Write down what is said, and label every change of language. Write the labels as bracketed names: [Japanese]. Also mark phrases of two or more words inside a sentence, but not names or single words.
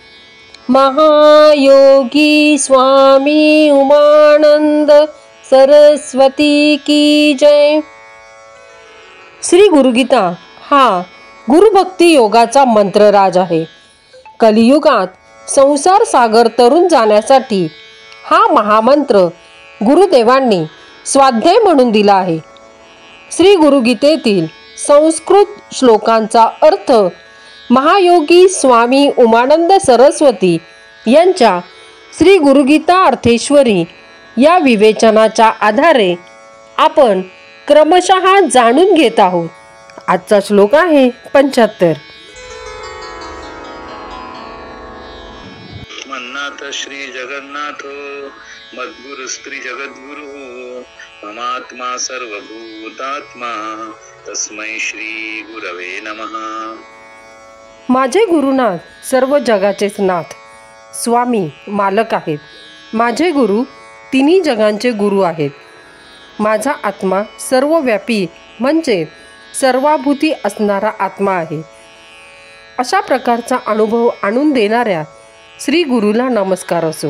[Hindi] महायोगी स्वामी उमानंद सरस्वती की जय। [Marathi] श्री गुरुगीता हा गुरुभक्ती योगाचा मंत्रराज आहे। कलियुगात संसार सागर तरुण जाण्यासाठी हा महामंत्र गुरुदेवांनी स्वाध्याय म्हणून दिला आहे। श्री गुरुगीतेतील संस्कृत श्लोकांचा अर्थ महायोगी स्वामी उमानंद सरस्वती यांच्या श्री गुरुगीता अर्थेश्वरी या विवेचनाच्या आधारे आपण क्रमशः जाणून घेत आहोत। आजचा श्लोक आहे 75। [Sanskrit] मन्नाथ श्री जगन्नाथ मद्गुरु स्त्री जगद्गुरु ममात्मा सर्वभूतात्मा तस्मै श्री गुरवे नमः। [Marathi] माझे गुरुनाथ सर्व जगाचेच नाथ, स्वामी मालक आहेत। माझे गुरु तिन्ही जगांचे गुरु आहेत। माझा आत्मा सर्वव्यापी म्हणजे सर्वाभूती असणारा आत्मा आहे। अशा प्रकारचा अनुभव आणून देणाऱ्या श्री गुरुला नमस्कार असो।